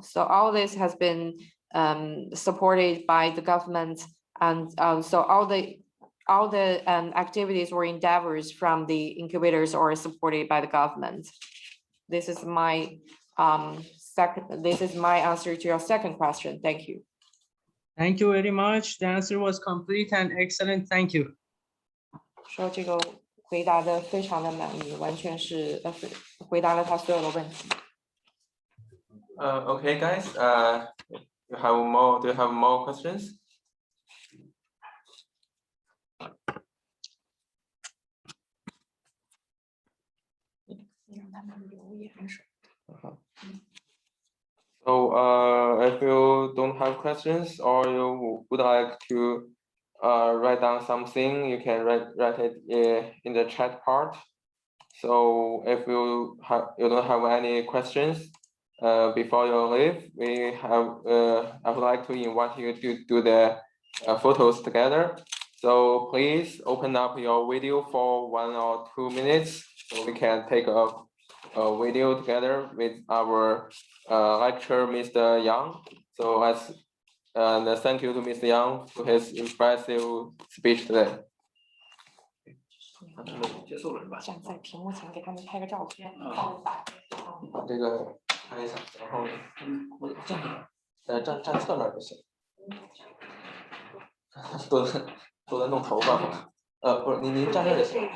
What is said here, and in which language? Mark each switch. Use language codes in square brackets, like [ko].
[en] So all this has been supported by the government, and so all the activities or endeavors from the incubators are supported by the government. This is my answer to your second question. Thank you. Thank you very much. The answer was complete and excellent. Thank you. [zh] 说这个回答的非常的满意，完全是回答了他所有的问题。 [en] Okay, guys. Do you have more questions? So if you don't have questions or you would like to write down something, you can write it in the chat part. So if you don't have any questions before you leave, I would like to invite you to do the photos together. So please open up your video for 1 or 2 minutes so we can take a video together with our lecturer, Mr. Yang. So and thank you to Mr. Yang for his impressive speech today. [zh] 结束了是吧？站在屏幕前给他们拍个照片。把这个拍一下，然后我站侧面就行。都在弄头发。不是，您站这就行。